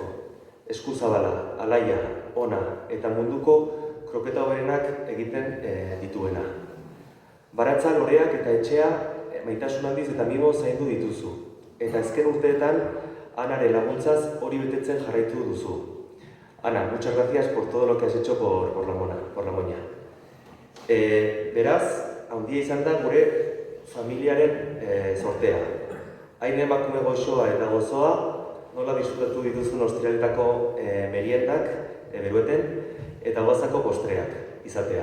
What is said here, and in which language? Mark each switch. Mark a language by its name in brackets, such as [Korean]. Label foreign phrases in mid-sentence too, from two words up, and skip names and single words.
[Basque] Eskuzabala, alaia, ona eta munduko kroketa hoberenak egiten dituena. Baratza, loreak eta etxea maitasun handiz eta mimo zaindu dituzu, eta azken urteetan Anaren laguntzaz hori betetzen jarraitu duzu. [Spanish] Ana, muchas gracias por todo lo que has hecho por la moña. [Basque] Beraz, handia izan da gure familiaren sortea. Hain emakume goxoa eta gozoa, nola disfrutatu dituzun ostiraletako meriendak Berueten, eta Ogazako postreak izatea.